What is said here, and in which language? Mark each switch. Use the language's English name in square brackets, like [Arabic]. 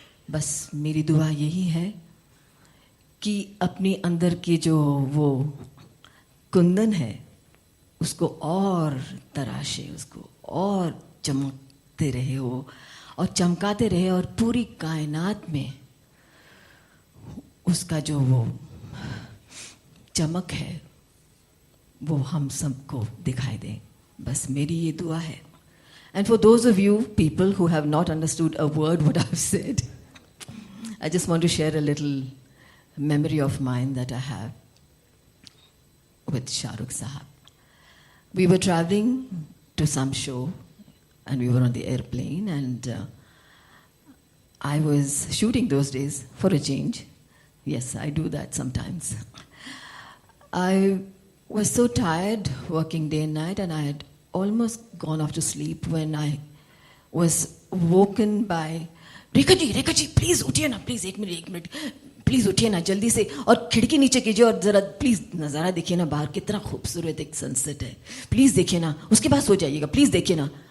[Hindi] बस मेरी दुआ यही है कि अपने अंदर की जो वो कुंदन है उसको और तराशे, उसको और चमकते रहे वो, और चमकाते रहे, और पूरी कायनात में उसका जो वो चमक है वो हम सबको दिखाई दे. बस मेरी ये दुआ है. [English] And for those of you people who have not understood a word what I've said, I just want to share a little memory of mine that I have with Shah Rukh Sahab. We were traveling to some show and we were on the airplane, and I was shooting those days for a change. Yes, I do that sometimes. I was so tired working day and night, and I had almost gone off to sleep when I was woken by, Rekha ji, please [Hindi] उठिए ना, please एक minute, please उठिए ना जल्दी से, और खिड़की नीचे कीजिए और ज़रा प्लीज़ नज़ारा देखिए ना, बाहर कितना खूबसूरत एक सनसेट है, प्लीज़ देखिए ना, उसके बाद सो जाइएगा, प्लीज़ देखिए ना.